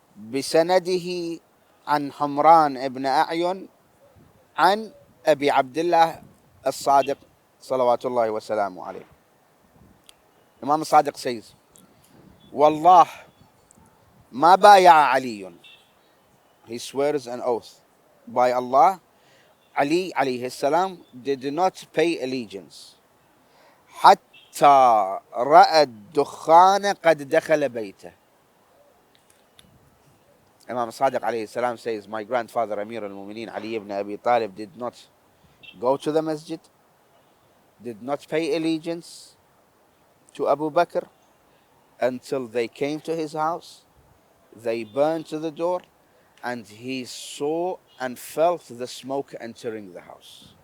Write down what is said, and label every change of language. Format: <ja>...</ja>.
<ar>بسنده عن حمران ابن أعين عن أبي عبد الله الصادق صلوات الله وسلامه عليه.</ar> <en>Imam Sadiq says,</en> <ar>والله ما بايع علي.</ar> <en>He swears an oath by Allah. Ali alayhi salam did not pay allegiance.</en> <ar>حتى رأى الدخان قد دخل بيته.</ar> <en>Imam Sadiq alayhi salam says, my grandfather Amir al-Mu'mineen Ali ibn Abi Talib did not go to the masjid, did not pay allegiance to Abu Bakr until they came to his house, they burned to the door, and he saw and felt the smoke entering the house,</en>